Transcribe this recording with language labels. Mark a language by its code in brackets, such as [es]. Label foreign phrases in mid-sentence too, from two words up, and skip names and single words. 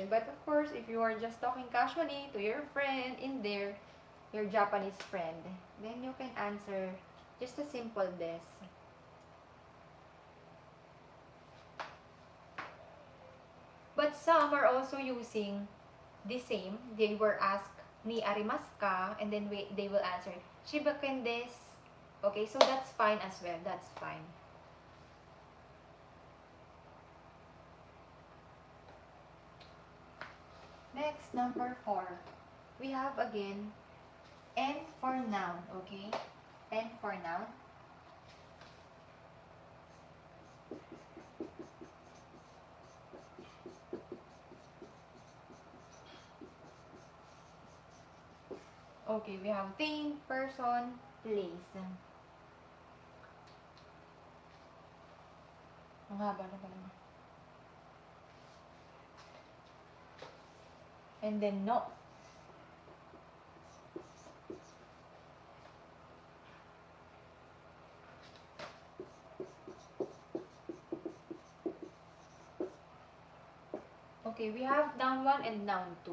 [en] But of course, if you are just talking casually to your friend in there, your Japanese friend, then you can answer just a simple des. But some are also using the same. They were asked [ja] にありますか, [en] and then they will answer [ja] 柴犬です. [en] Okay, so that's fine as well. That's fine. Next, number 4. We have again N for noun. Okay? N for noun. Okay, we have thing, person, place. [tl] Ang haba na pala. [en] And then no. Okay, we have noun 1 and noun 2.